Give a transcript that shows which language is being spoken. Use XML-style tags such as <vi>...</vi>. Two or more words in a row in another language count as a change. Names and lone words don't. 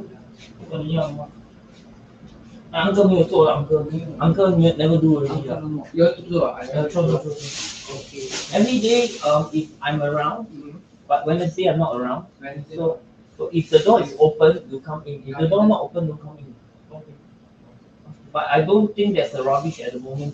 <vi>Còn nhiều không?</vi> <en>Uncle</en> <zh>没有做了</zh> <en>uncle never do already. Every day, if I'm around, but Wednesday I'm not around. So if the door is open, you come in. If the door not open, you come in. But I don't think there's a rubbish at the moment.</en>